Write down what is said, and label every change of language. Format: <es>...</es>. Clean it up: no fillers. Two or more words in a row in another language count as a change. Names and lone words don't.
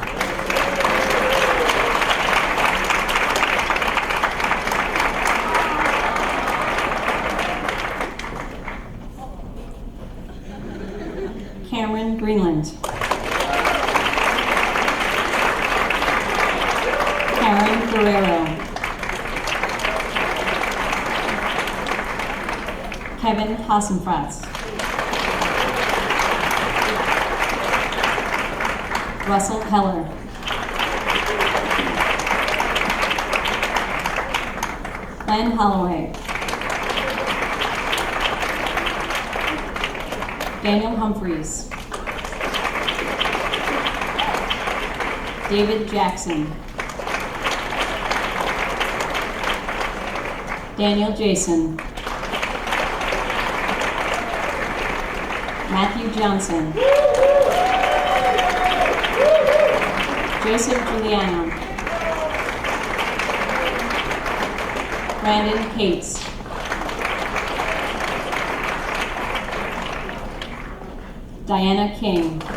<en>Cameron Greenland. Karen Guerrero. Kevin Hassenfratz. Russell Heller. Glenn Holloway. Daniel Humphreys. David Jackson. Daniel Jason. Matthew Johnson. Joseph Giuliano. Brandon Cates. Diana King.</en>